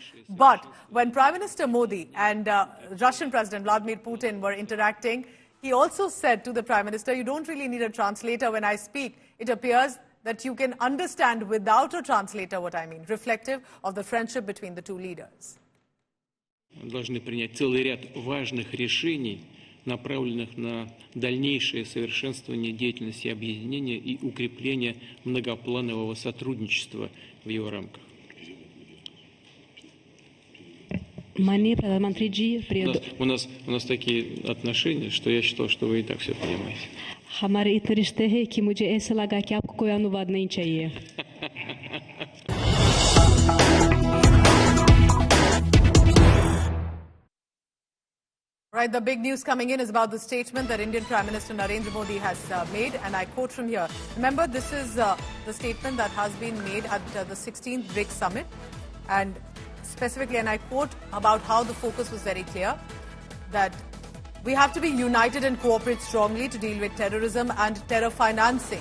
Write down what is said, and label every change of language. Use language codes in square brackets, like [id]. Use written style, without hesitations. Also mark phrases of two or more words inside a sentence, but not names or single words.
[en] But when Prime Minister Modi and Russian President Vladimir Putin were interacting, he also said to the Prime Minister, you don't really need a translator when I speak. It appears that you can understand without a translator what I mean, reflective of the friendship between the two leaders. [ru] Мы должны принять целый ряд важных решений, направленных на дальнейшее совершенствование деятельности объединения и укрепление многопланового сотрудничества в его рамках. У нас такие отношения, что я считал, что вы и так все понимаете. [hi] हमारे इतने रिश्ते हैं कि मुझे ऐसा लगा कि आपको कोई अनुवाद नहीं चाहिए. [en] Right, the big news coming in is about the statement that Indian Prime Minister Narendra Modi has made, and I quote from here. Remember, this is the statement that has been made at the 16th BRICS summit, and specifically, and I quote about how the focus was very clear, that we have to be united and cooperate strongly to deal with terrorism and terror financing.